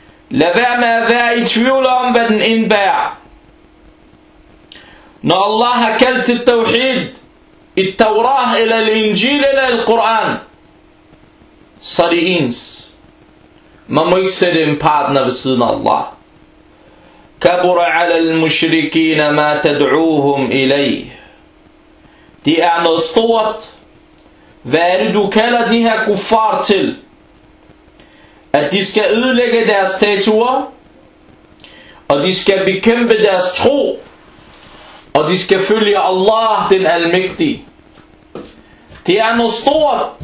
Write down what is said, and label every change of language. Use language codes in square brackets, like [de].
[da] Lad være med at være i tvivl om, hvad den indbærer. Når Allah har kaldt til tawhid, i Tawrah, eller al-Injil, eller al-Quran, så er det ens. Man må ikke sætte en partner ved siden af Allah. [ar] كبر على المشركين ما تدعوهم إليه. [da] Det er noget stort. Hvad er det, du kalder de her kuffar til? At de skal ødelægge deres statuer, og de skal bekæmpe deres tro, og de skal følge Allah, den almægtige. Det er noget stort.